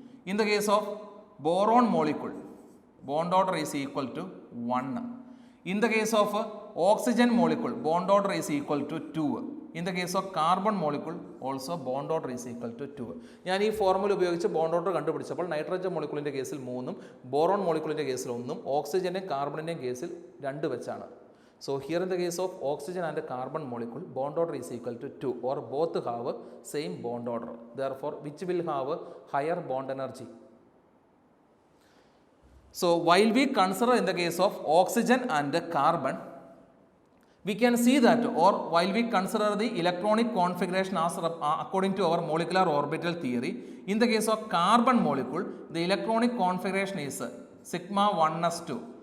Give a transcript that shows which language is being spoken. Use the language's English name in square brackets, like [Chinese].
[English] In the case of boron molecule, bond order is equal to 1. In the case of oxygen molecule, bond order is equal to 2. In the case of carbon molecule, also bond order is equal to 2. [Malayalam] ഞാൻ ഈ formula ഉപയോഗിച്ച് bond order കണ്ടുപിടിച്ചപ്പോൾ nitrogen മോളിക്യൂളിൻ്റെ കേസിൽ 3, boron മോളിക്യൂളിൻ്റെ കേസിൽ 1, ഓക്സിജൻ്റെയും കാർബണിൻ്റെയും കേസിൽ 2 വെച്ചാണ്. [English] So here in the case of oxygen and carbon molecule, bond order is equal to 2 or both have same bond order. Therefore, which will have higher bond energy? So while we consider in the case of oxygen and carbon, we can see that, or while we consider the electronic configuration as according to our molecular orbital theory, in the case of carbon molecule, the electronic configuration is sigma 1s2,